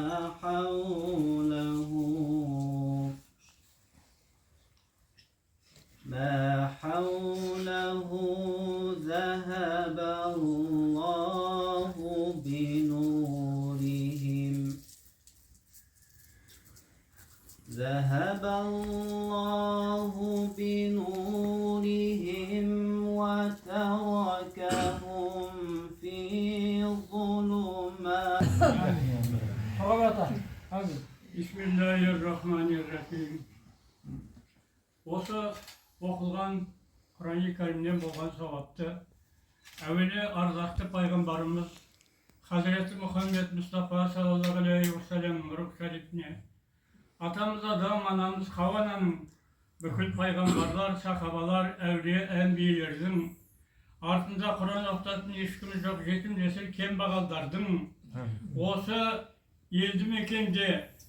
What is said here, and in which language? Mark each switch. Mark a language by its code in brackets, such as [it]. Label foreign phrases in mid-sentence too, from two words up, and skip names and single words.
[ar] حوله ذهب الله بنورهم وتركهم في ظلمات. بسم الله الرحمن الرحيم. [kk] Осы оқылған Құран-ы Кәрімнен болған сауапты әуелі ардақты пайғамбарымыз Хазіреті Мұхаммед Мұстафа [ar] صلى الله عليه وسلم [kk] рух шарифіне, атамыз Адам, анамыз Хауа ананың, бүкіл пайғамбарлар, сахабалар, әулие, әнбиелердің, артында Құран оқытатын ешкіміз жоқ, жетім жесір кембағалдардың, осы елді мекенде